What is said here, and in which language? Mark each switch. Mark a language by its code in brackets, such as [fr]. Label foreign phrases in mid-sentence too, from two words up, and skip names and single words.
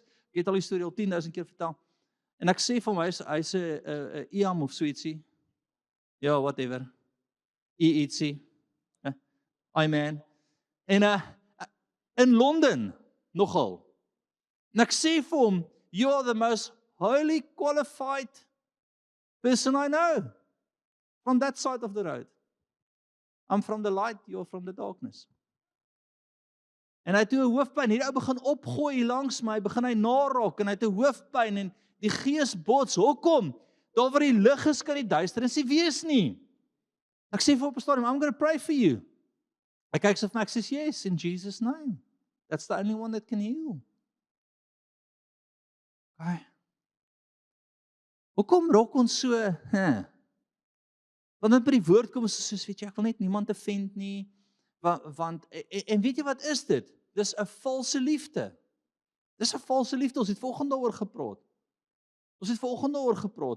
[af] Ek het al die storie al 10.000 keer vertel. En ek sê vir hom hy's 'n imam of so ietsie. Ja, whatever. Ietsie. Amen. En in Londen nogal. En ek sê vir hom, [en] you are the most highly qualified person I know from that side of the road. I'm from the light, you're from the darkness. [af] En hy het toe 'n hoofpyn, hierdie ou begin opgooi hier langs my, begin hy naraak en hy het 'n hoofpyn en die gees bots. Hoekom? Daar waar die lig is, kan die duisternis nie wees nie. Ek sê vir op 'n stadium, [en] I'm going to pray for you. [af] Hy kyk so vir my, ek sê [en] yes, in Jesus name. That's the only one that can heal. Okay. [af] Hoekom raak ons so, Want by die woord kom ons soos, weet jy, ek wil net niemand offend nie, want en weet jy wat is dit? Dis 'n valse liefde. Dis 'n valse liefde, ons het volgende daaroor gepraat.